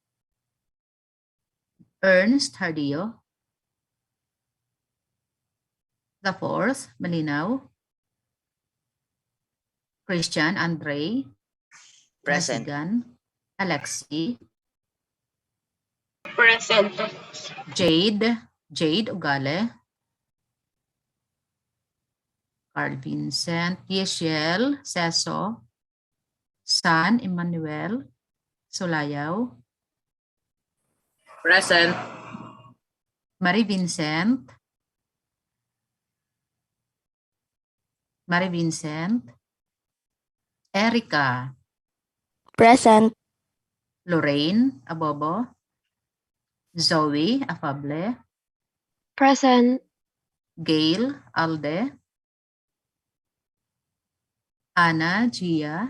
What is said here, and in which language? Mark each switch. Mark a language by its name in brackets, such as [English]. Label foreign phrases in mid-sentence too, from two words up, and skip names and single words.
[English] Ernst Hardillo. The fourth, Malinaw. Christian Andre. Present. Alexi. Present. Jade Ugale. Carl Vincent. Yeshiel Seso. San Emmanuel Solayaw. Present. Marie Vincent. Mary Vincent. Erica. Present. Lorraine Abobo. Zoe Afable. Present. Gail Alde. Anna Gia.